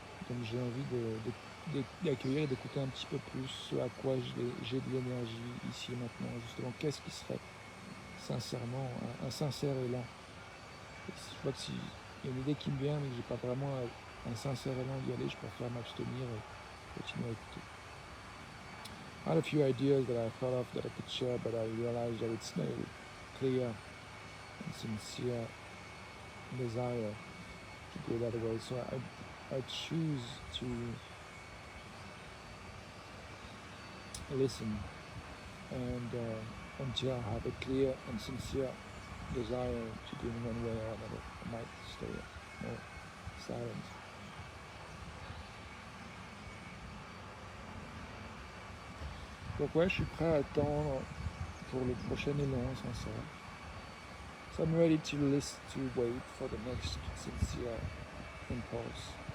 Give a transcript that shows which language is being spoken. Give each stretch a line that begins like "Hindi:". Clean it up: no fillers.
French: Donc j'ai envie d'accueillir et d'écouter un petit peu plus ce à quoi j'ai de l'énergie ici et maintenant. Justement, qu'est-ce qui serait sincèrement un sincère élan. Et je vois que s'il y a une idée qui me vient, mais que j'ai pas vraiment un sincère élan d'y aller, je préfère m'abstenir et continuer à écouter.
English: I had a few ideas that I thought of that I could share, but I realized that it's not a clear and sincere desire to do it that way. So I choose to listen and until I have a clear and sincere desire to do it one way or another, I might stay more silent.
French: Donc ouais, je suis prêt à attendre pour le prochain élan sincère.
English: So I'm ready to wait for the next sincere impulse.